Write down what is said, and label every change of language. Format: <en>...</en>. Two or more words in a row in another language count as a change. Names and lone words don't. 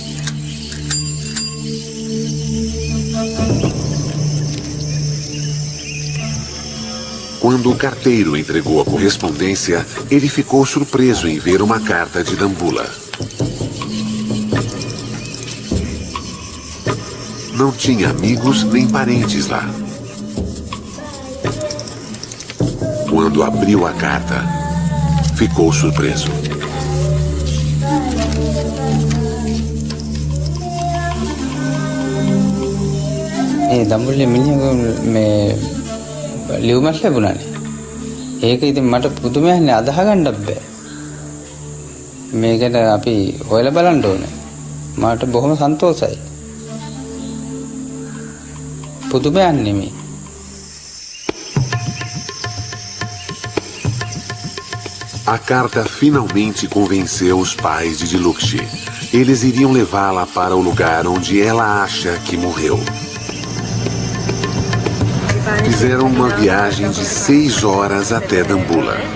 <pt>Quando o carteiro entregou a correspondência, ele ficou surpreso em ver uma carta de Dambulla. Não tinha amigos nem parentes lá. Quando abriu a carta, ficou surpreso.</pt> <si>දඹුල්ලේ මිනිහක මේ ලියුමක් ලැබුණානේ. ඒක ඉතින් මට පුදුමයක්නේ අදහ ගන්නත් බෑ. මේකට අපි හොයලා බලන්න ඕනේ. මට බොහොම සන්තෝෂයි. පුදුමයක් නෙමෙයි.</si> <pt>A carta finalmente convenceu os pais de Dilukshi. Eles iriam levá-la para o lugar onde ela acha que morreu. Fizeram uma viagem de 6 horas até Dambulla.</pt>